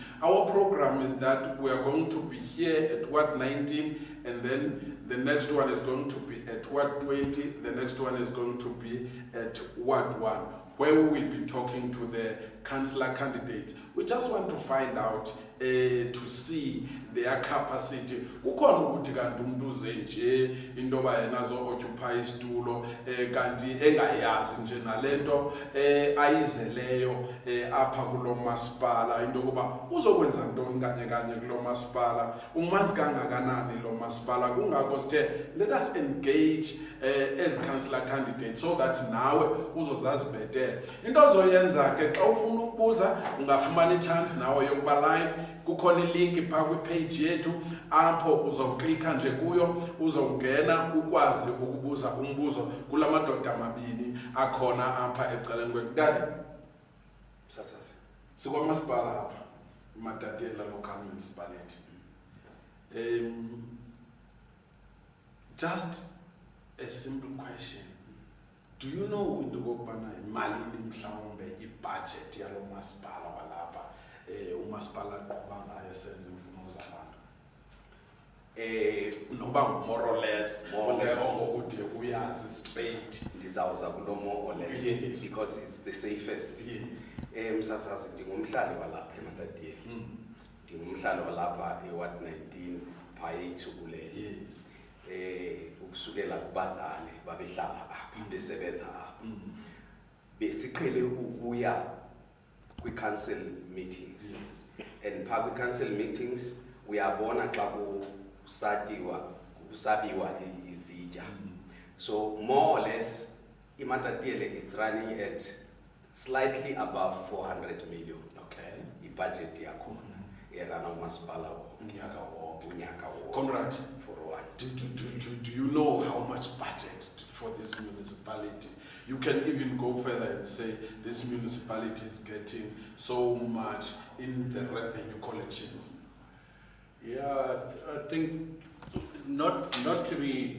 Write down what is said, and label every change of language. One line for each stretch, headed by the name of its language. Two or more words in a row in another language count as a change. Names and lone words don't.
English: Our program is that we are going to be here at Ward 19, and then the next one is going to be at Ward 20. The next one is going to be at Ward 1, where we will be talking to the councillor candidates. We just want to find out to see their capacity.
Xhosa: Ukhona ukuthi kanti umuntu uze nje into yoba yena occupy isitulo kanti engayazi nje nalento ayizeleyo apha kulo masipala into yokuba uzokwenza ntoni kanye kulo masipala, umazi kangakanani lo masipala. Kungakho sithe
English: let us engage as councillor candidates so that
Xhosa: nawe uzozazi bhetele into ozoyenza ke. Xa ufuna ukubuza ungafumana i-chance nawe yokuba live. Kukhona ilink phaa kwipage yethu apho uzoklikha nje kuyo, uzongena ukwazi ukubuza umbuzo kula madoda amabini akhona apha ecaleni kwekudade Sazas. sikwamasipala apha Matatiele local municipality.
English: Just a simple question. Do you know
Xhosa: into kokubana imalini mhlawumbe ibudget yalo masipala walapha umasipala aqhuba ngayo senze imfuno zabantu? Noba
English: more or less
Xhosa: ukuthi uyazi straight. Ndizawuza kulo
English: more or less. Yes. Because it's the safest. Yes.
Xhosa: Msasazi ndingumhlali walapha eMatatiele. Ndingumhlali walapha eWard 19 phayethu kule.
English: Yes.
Xhosa: Ukusukela kubazali babehlala apha besebenza apha. Besiqhele ukuya kwi-
English: council meetings.
Xhosa: And phaa kwi-
English: council meetings
Xhosa: uyabona xa kusabiwa izitya.
English: So more or less iMatatiele it's running at slightly above 400 million. Okay.
Xhosa: I-budget yakhona erana umasipala unyaka wonke.
English: Conrad, For one. do you know how much budget for this municipality? You can even go further and say this municipality is getting so much in the revenue collections. Yeah, I think not to be